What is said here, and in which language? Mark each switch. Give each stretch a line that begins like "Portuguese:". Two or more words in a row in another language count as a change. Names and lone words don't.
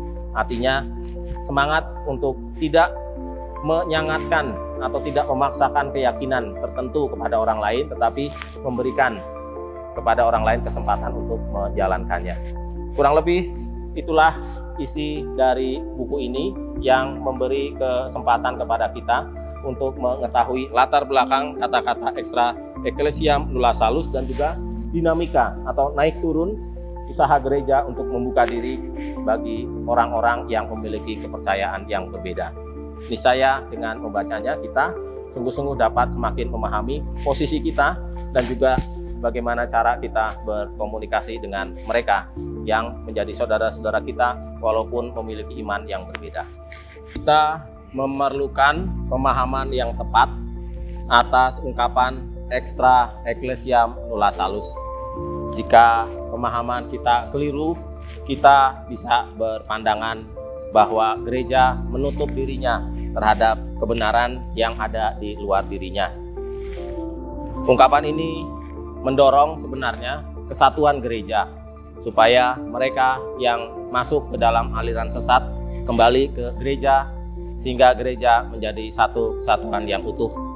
Indonesian: Artinya semangat untuk tidak menyangatkan atau tidak memaksakan keyakinan tertentu kepada orang lain, tetapi memberikan kepada orang lain kesempatan untuk menjalankannya. Kurang lebih itulah isi dari buku ini yang memberi kesempatan kepada kita untuk mengetahui latar belakang kata-kata
Latin: extra ecclesiam nulla salus
Indonesian: dan juga dinamika atau naik turun usaha gereja untuk membuka diri bagi orang-orang yang memiliki kepercayaan yang berbeda. Niscaya dengan membacanya kita sungguh-sungguh dapat semakin memahami posisi kita dan juga bagaimana cara kita berkomunikasi dengan mereka yang menjadi saudara-saudara kita walaupun memiliki iman yang berbeda. Kita memerlukan pemahaman yang tepat atas ungkapan
Latin: extra ecclesiam nulla salus.
Indonesian: Jika pemahaman kita keliru, kita bisa berpandangan bahwa gereja menutup dirinya terhadap kebenaran yang ada di luar dirinya. Ungkapan ini mendorong sebenarnya kesatuan gereja supaya mereka yang masuk ke dalam aliran sesat kembali ke gereja sehingga gereja menjadi satu kesatuan yang utuh.